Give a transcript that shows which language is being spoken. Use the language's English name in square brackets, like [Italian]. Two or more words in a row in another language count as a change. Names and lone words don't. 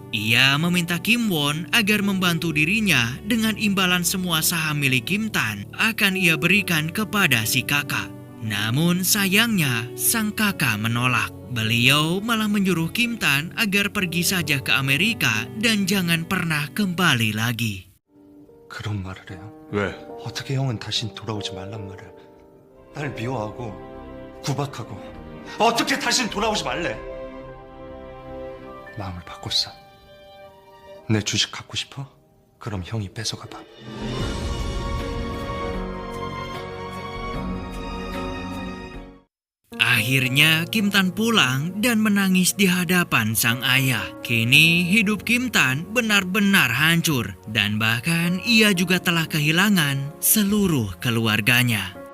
[Indonesian] Ia meminta Kim Won agar membantu dirinya dengan imbalan semua saham milik Kim Tan akan ia berikan kepada si kakak. Namun sayangnya, sang kakak menolak. Beliau malah menyuruh Kim Tan agar pergi saja ke Amerika dan jangan pernah kembali lagi. [Korean] 그런 말을 해요? 왜? 어떻게 형은 다신 돌아오지 말란 말을. 날 미워하고 구박하고 어떻게 다신 돌아오지 말래? 마음을 바꿨어. 내 주식 갖고 싶어? 그럼 형이 뺏어가 봐. [Indonesian] Akhirnya Kim Tan pulang dan menangis di hadapan sang ayah. Kini hidup Kim Tan benar-benar hancur dan bahkan ia juga telah kehilangan seluruh keluarganya.